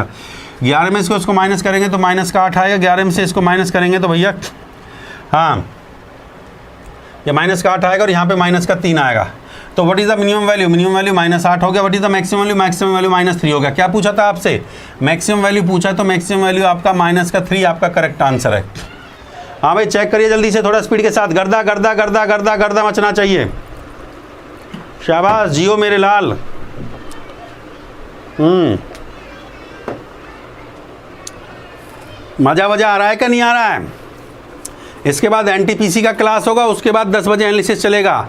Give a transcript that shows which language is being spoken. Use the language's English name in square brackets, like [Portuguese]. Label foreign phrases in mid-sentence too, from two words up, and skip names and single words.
[Hindi] 11 में से इसको माइनस करेंगे तो माइनस का 8 आएगा, 11 में से इसको माइनस करेंगे तो भैया हाँ ये माइनस का 8 आएगा और यहाँ पे माइनस का 3 आएगा। तो [English] what is the minimum value, minimum value [Hindi] -8 हो गया। [English] what is the maximum value, maximum value [Hindi] -3 हो गया। क्या पूछा था आपसे, [English] maximum value [Hindi] पूछा, तो [English] maximum value [Hindi] आपका -3 आपका [English] correct answer [Hindi] है। हाँ भाई चेक करिए जल्दी से, थोड़ा स्पीड के साथ। गर्दा गर्दा गर्दा गर्दा गर्दा मचना चाहिए। शाबाश जियो मेरे लाल। मजा वजा आ रहा है क्या नहीं आ रहा है। इसके बाद एनटीपीसी का क्लास होगा, उसके बाद 10 बजे एनालिसिस चलेगा।